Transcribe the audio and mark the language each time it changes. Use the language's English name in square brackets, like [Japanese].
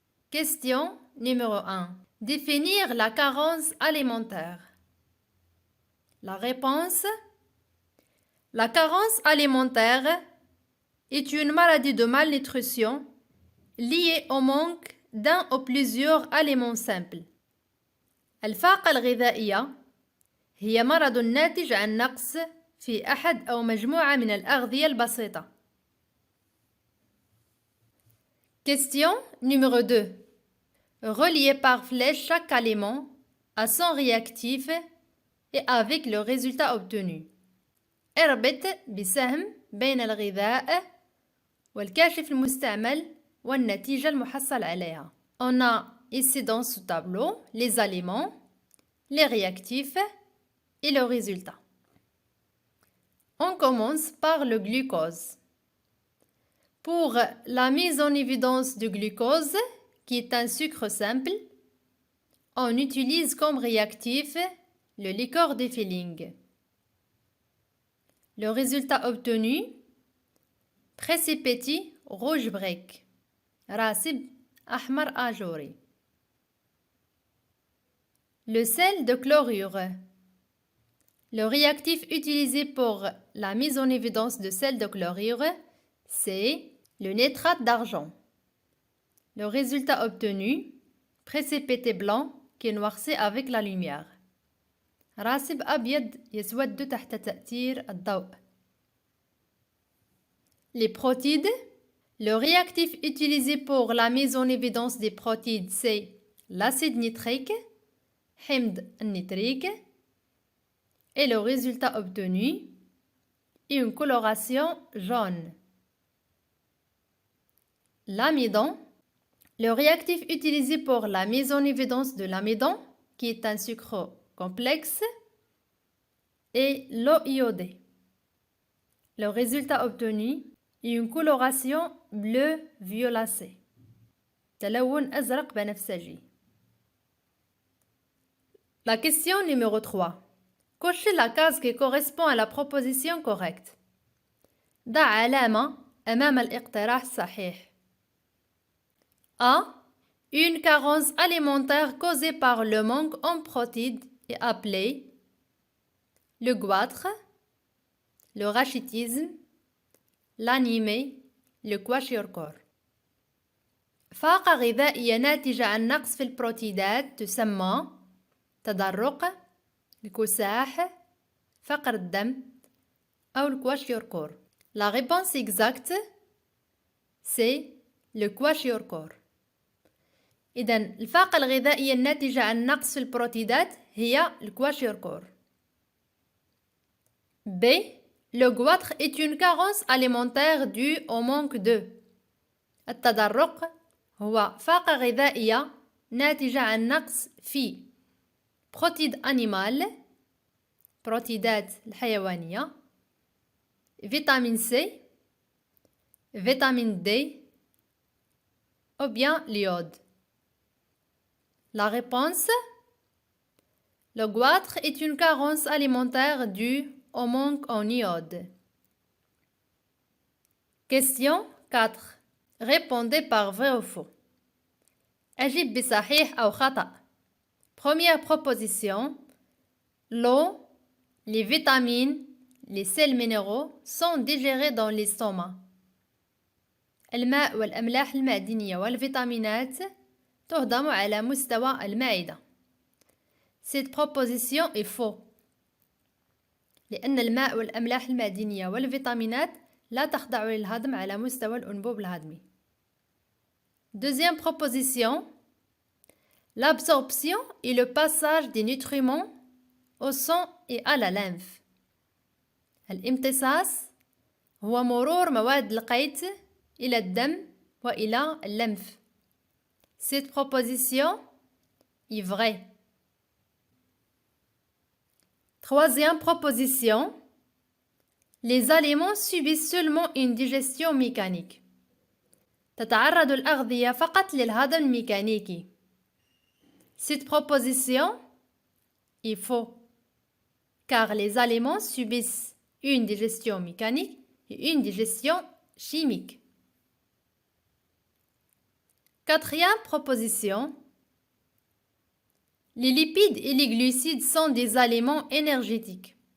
[French] Question numéro 1. Définir la carence alimentaire. La réponse: la carence alimentaire est une maladie de malnutrition liée au manque d'un ou plusieurs aliments simples. [Arabic] الفاقة الغذائية هي مرض ناتج عن نقص في أحد أو مجموعة من الأغذية البسيطة. [French] Question numéro 2. Reliez par flèche chaque aliment à son réactif et avec le résultat obtenu. [Arabic] اربط بسهم بين الغذاء والكاشف المستعمل والنتيجة المحصل عليها. [French] On a ici dans ce tableau les aliments, les réactifs et le résultat. On commence par le glucose. Pour la mise en évidence du glucose, qui est un sucre simple, on utilise comme réactif le liqueur de Fehling. Le résultat obtenu: précipiti rouge break, [Arabic] rasib ahmar ajouri. [French] Le sel de chlorure. Le réactif utilisé pour la mise en évidence de sel de chlorure, c'est le nitrate d'argent. Le résultat obtenu: précipité blanc qui est noirci avec la lumière. [Arabic] راسب أبيض يسود تحت تأثير الضوء. [French] Les protides. Le réactif utilisé pour la mise en évidence des protides, c'est l'acide nitrique, [Arabic] حمض النيتريك, [French] et le résultat obtenu: une coloration jaune. L'amidon. Le réactif utilisé pour la mise en évidence de l'amidon, qui est un sucre complexe, et l'eau iodée. Le résultat obtenu: une coloration bleu violacé. [Arabic] تلون أزرق بنفسجي. [French] La question numéro 3. Cochez la case qui correspond à la proposition correcte. [Arabic] ضع علامة أمام الاقتراح الصحيح. [French] A. Une carence alimentaire causée par le manque en protides est appelée le goitre, le rachitisme, l'anémie, le kwashiorkor. [Arabic] فاقة غذائية ناتجة عن نقص في البروتيدات تسمى تدرق، الكساح، فقر الدم أو الكواشيوركور. [French] La réponse exacte, c'est le kwashiorkor. [Arabic] إذن الفاقة الغذائية الناتجة عن نقص في البروتيدات هي الكواشيوركور. [French] B. Le goitre est une carence alimentaire due au manque de [Arabic] التدرق هو فاقة غذائية ناتجة عن نقص في بروتيد أنيمال، بروتيدات الحيوانية، فيتامين سي، فيتامين دي [French] ou bien l'iode. La réponse: le goitre est une carence alimentaire due au manque en iode. Question 4. Répondez par vrai ou faux. [Arabic] أجب بصحيح أو خطأ. [French] Première proposition: l'eau, les vitamines, les sels minéraux sont digérés dans l'estomac. [Arabic] الماء والأملاح المعدنية والفيتامينات تهضم على مستوى المعدة. [French] Cette proposition est faux. [Arabic] لأن الماء والأملاح المعدنية والفيتامينات لا تخضع للهضم على مستوى الأنبوب الهضمي. [French] Deuxième proposition: l'absorption et le passage des nutriments au sang et à la lymphe. [Arabic] الامتصاص هو مرور مواد القيت إلى الدم وإلى الليمف. [French] Cette proposition est vraie. Troisième proposition: les aliments subissent seulement une digestion mécanique. [Arabic] تتعرض الأغذية فقط للهضم الميكانيكي. [French] Cette proposition est faux, car les aliments subissent une digestion mécanique et une digestion chimique. Quatrième proposition, les lipides et les glucides sont des aliments énergétiques.